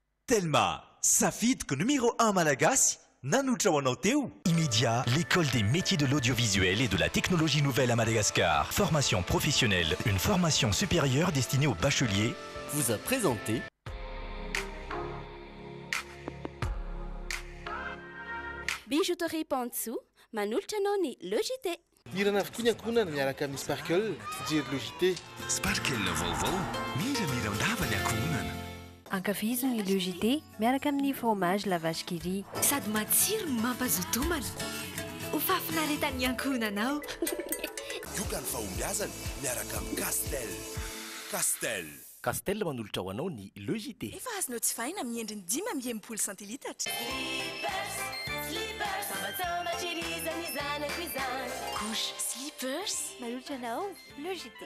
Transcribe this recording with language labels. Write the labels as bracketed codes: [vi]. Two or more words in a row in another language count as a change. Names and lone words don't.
[mg] Castelma, safidiko numéro 1 malagasy, nanotra ho anao teo. [fr] Immédiat, l'école des métiers de l'audiovisuel et de la technologie nouvelle à Madagascar. Formation professionnelle, une formation supérieure destinée aux bacheliers. Vous a présenté [mg] Bijouterie Pantsou, manolotra anao ny Logité. Irana avokoa ny ankohonana miaraka amin'ny Sparkle, fijery Logité. Sparkle vaovao, miramira ndava ny ankohonana. Ankafizo ny Logité miaraka amin'ny fromage la vache qui rit. Sady matsiro no mampazotomana. Ho fafinaretan'ny ankohonanao. Iokany fahombiazana miaraka amin'ny Castel. Castel. Castel manolotra ho anao ny Logité. Efa azonao tsy fahina amin'ny endriny 5 centilitatra. Couche slippers manolotra anao Logité.